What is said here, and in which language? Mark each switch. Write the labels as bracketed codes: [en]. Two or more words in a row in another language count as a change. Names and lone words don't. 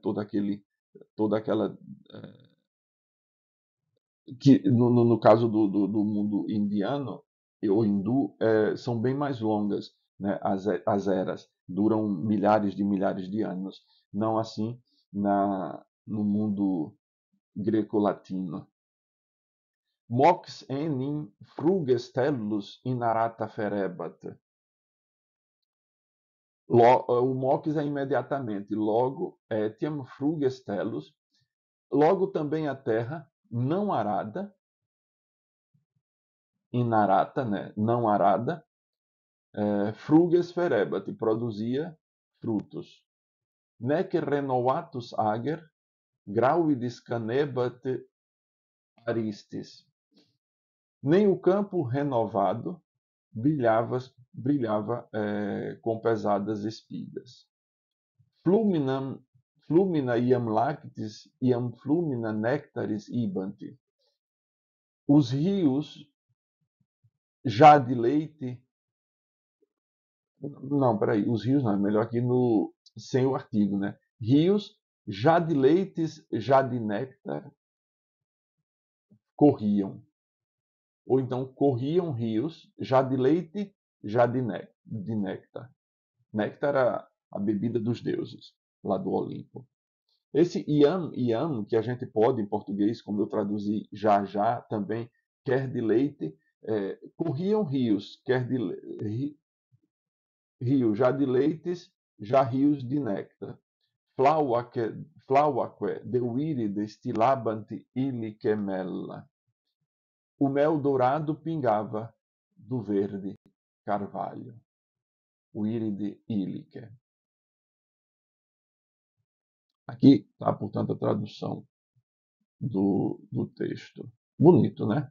[pt] Toda aquela que no caso do mundo indiano ou hindu são bem mais longas, né? As eras duram milhares de anos, não assim no mundo greco-latino. [la] Mox enim fruges tellus inarata ferebat. [pt] O mox é imediatamente. Logo, [la] etiam fruges tellus. [pt] Logo também a terra não arada, inarata, né? Não arada, [la] fruges ferebat, [pt] produzia frutos. [la] Nec renovatus ager, grauidis canebat aristis. [pt] Nem o campo renovado brilhava com pesadas espigas. [la] Flumina iam lactis, iam flumina nectaris ibanti. [pt] Os rios já de leite. Não, peraí, os rios não, é melhor aqui sem o artigo, né? Rios já de leites, já de néctar corriam. Ou então corriam rios já de leite, já de néctar. Néctar era a bebida dos deuses, lá do Olimpo. Esse iam, que a gente pode em português, como eu traduzi já também, quer de leite, corriam rios, quer de rio, já de leites, já rios de néctar. [la] Flauaque de viride stilabant illice mella. [pt] O mel dourado pingava do verde carvalho. [la] Viride illice. [pt] Aqui está, portanto, a tradução do texto. Bonito, né?